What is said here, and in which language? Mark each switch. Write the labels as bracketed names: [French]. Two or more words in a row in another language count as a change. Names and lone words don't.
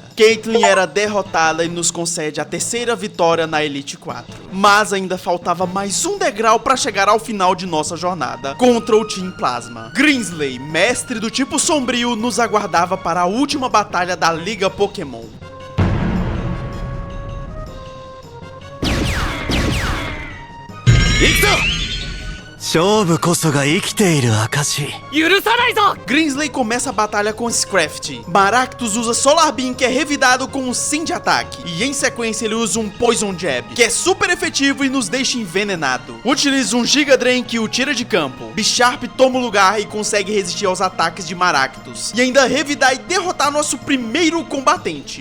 [Portuguese] Caitlyn era derrotada e nos concede a terceira vitória na Elite 4. Mas ainda faltava mais um degrau para chegar ao final de nossa jornada contra o Team Plasma. Greensley, mestre do tipo sombrio, nos aguardava para a última batalha da Liga Pokémon. [Japanese] 行くぞ勝負こそが生きている証 [Portuguese] Greensley começa a batalha com Scraft. Maractus usa Solar Beam, que é revidado com um Sim de ataque, e em sequência ele usa um Poison Jab, que é super efetivo e nos deixa envenenado. Utiliza um Giga Drain, que o tira de campo. Bisharp toma o lugar e consegue resistir aos ataques de Maractus, e ainda revidar e derrotar nosso primeiro combatente.